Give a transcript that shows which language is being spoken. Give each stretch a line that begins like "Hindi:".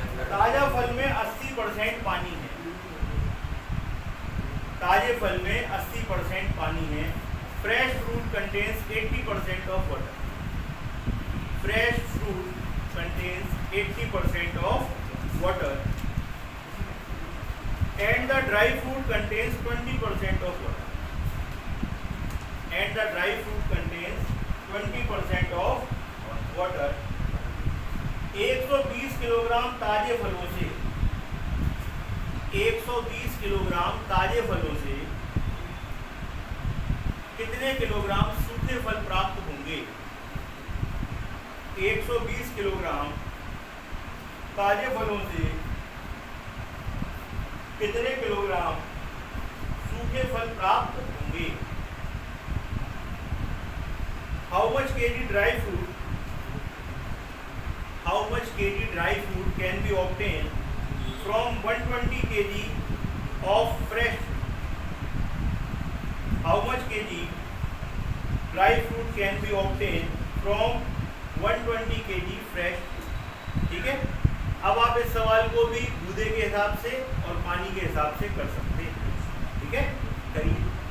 Hindi: ताजा फल में 80% पानी है। ताजे फल में 80% पानी है।
English: Fresh fruit contains 80% of water. Fresh fruit contains 80% of water and the dry fruit contains 20% of water. And the dry fruit contains 20% of water.
Hindi: 120 kilogram ताजे फलों से 120 किलोग्राम ताजे फलों से कितने किलोग्राम सूखे फल प्राप्त होंगे? 120 किलोग्राम ताजे फलों से कितने किलोग्राम सूखे फल प्राप्त होंगे?
English: How much kg dry fruit? How much kg dry fruit can be obtained from 120 kg of fresh fruit? How much kg dry fruit can be obtained from 120 kg fresh fruit?
Hindi: ठीक है। अब आप इस सवाल को भी दूधे के हिसाब से और पानी के हिसाब से कर सकते हैं। ठीक है, करिए।